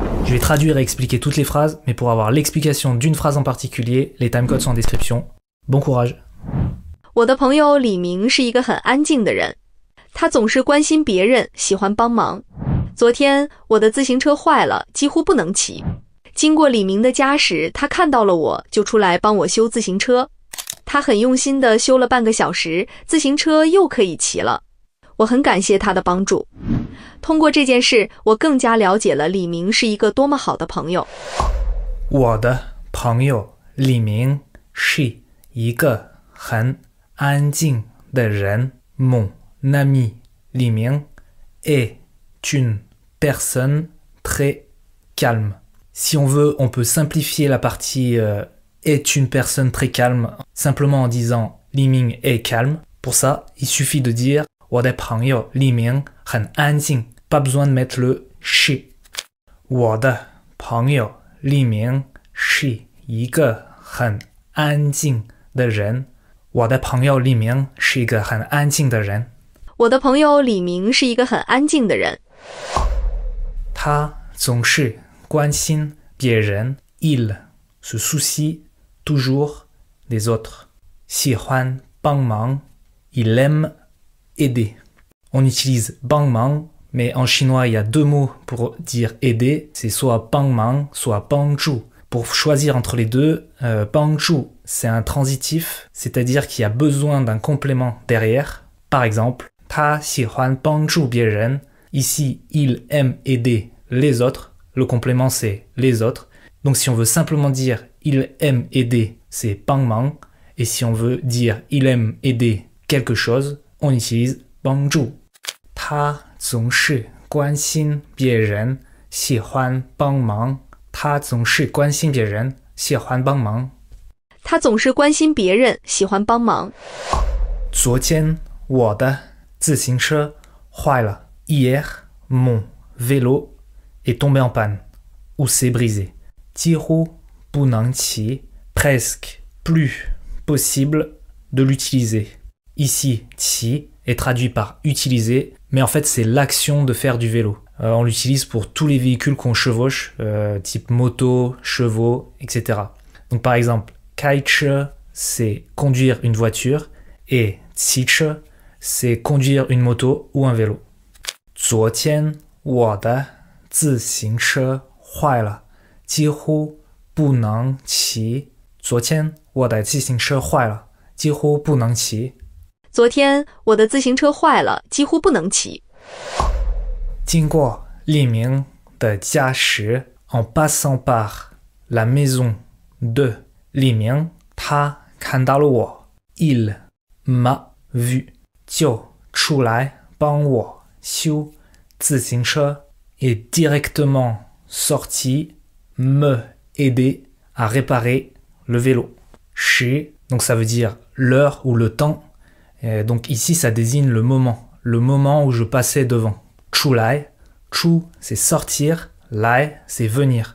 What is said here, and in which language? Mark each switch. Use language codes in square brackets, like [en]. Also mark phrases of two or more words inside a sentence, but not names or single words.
[fr] Je vais traduire et expliquer toutes les phrases, mais pour avoir l'explication d'une phrase en particulier, les timecodes sont en description. Bon courage. [zh] 我的朋友李明是一个很安静的人，他总是关心别人，喜欢帮忙。昨天我的自行车坏了，几乎不能骑。经过李明的家时，他看到了我，就出来帮我修自行车。他很用心地修了半个小时，自行车又可以骑了。我很感谢他的帮助。通过这件事，我更加了解了李明是一个多么好的朋友。我的朋友李明是一个很安静的人。 [fr] Mon ami Li Ming est une personne très calme. Si on veut, on peut simplifier la partie est une personne très calme simplement en disant Li Ming est calme. Pour ça, il suffit de dire [zh] 我的朋友李明很安静, [fr] pas besoin de mettre le 是。 [zh] 我的朋友李明是一个很安静的人。我的朋友李明是一个很安静的人。我的朋友李明是一个很安静的人。他总是关心别人。 [fr] Il se soucie toujours des autres. [zh] 喜欢帮忙。 [fr] Il aime aider. On utilise [zh] 帮忙, [fr] mais en chinois, il y a deux mots pour dire aider. C'est soit [zh] 帮忙, [fr] soit [zh] 帮助. [fr] Pour choisir entre les deux, [zh] 帮助, [fr] c'est un transitif, c'est-à-dire qu'il y a besoin d'un complément derrière. Par exemple, [zh] 他喜欢帮助别人. [fr] Ici, il aime aider les autres. Le complément, c'est les autres. Donc, si on veut simplement dire il aime aider, c'est [zh] 帮忙. [fr] Et si on veut dire il aime aider quelque chose, on utilise 帮助。 [zh] 他总是关心别人，喜欢帮忙。他总是关心别人，喜欢帮忙。他总是关心别人，喜欢帮忙。昨天我的自行车坏了。 [fr] Hier, mon vélo est tombé en panne ou s'est brisé. [zh] 几乎不能骑 [fr] presque plus possible de l'utiliser. Ici, 骑 est traduit par utiliser, mais en fait c'est l'action de faire du vélo. On l'utilise pour tous les véhicules qu'on chevauche, type moto, chevaux, etc. Donc par exemple, 开车 c'est conduire une voiture et 骑车 c'est conduire une moto ou un vélo. [zh] 昨天我的自行车坏了，几乎不能骑。昨天我的自行车坏了，几乎不能骑。昨天我的自行车坏了，几乎不能骑。经过李明的家时 [fr] en passant par la maison de 李明， [zh] 他看到了我。 [fr] Il m'a vu [zh] 就出来帮我修自行车。 [fr] Et directement sorti me aider à réparer le vélo. 时 donc ça veut dire l'heure ou le temps. Donc ici, ça désigne le moment où je passais devant. 出来, chu, c'est sortir, lai, c'est venir.